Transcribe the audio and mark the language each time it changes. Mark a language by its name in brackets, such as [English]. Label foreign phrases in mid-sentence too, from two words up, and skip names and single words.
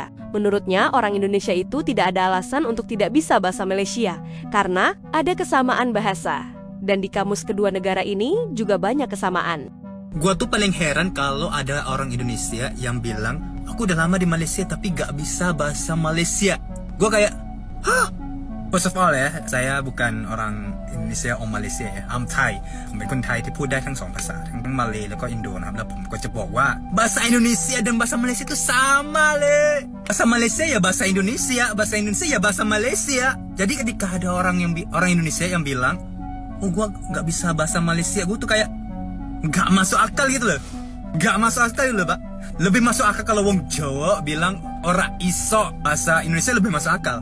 [Indonesian] Menurutnya, orang Indonesia itu tidak ada alasan untuk tidak bisa bahasa Malaysia karena ada kesamaan bahasa. Dan di kamus kedua negara ini juga banyak kesamaan. Gua tuh paling heran kalau ada orang Indonesia yang bilang, aku udah lama di Malaysia tapi gak bisa bahasa Malaysia. Gua kayak, hah? [English] First of all [Indonesian] ya, saya bukan orang Indonesia or Malaysia ya. [English] I'm Thai. [Thai] ผมเป็นคนไทยที่พูดได้ทั้งสองภาษาทั้งมาเลย์แล้วก็อินโดนะครับแล้วผมก็จะบอกว่า [Indonesian] bahasa Indonesia dan bahasa Malaysia itu sama le. Bahasa Malaysia ya bahasa Indonesia, bahasa Indonesia ya bahasa Malaysia. Jadi ketika ada orang Indonesia yang bilang, oh gua gak bisa bahasa Malaysia, gua tuh kayak gak masuk akal gitu loh. Gak masuk akal gitu loh, Pak. Lebih masuk akal kalau [Javanese] wong Jawa [Indonesian] bilang [Javanese] ora iso [Indonesian] bahasa Indonesia, lebih masuk akal.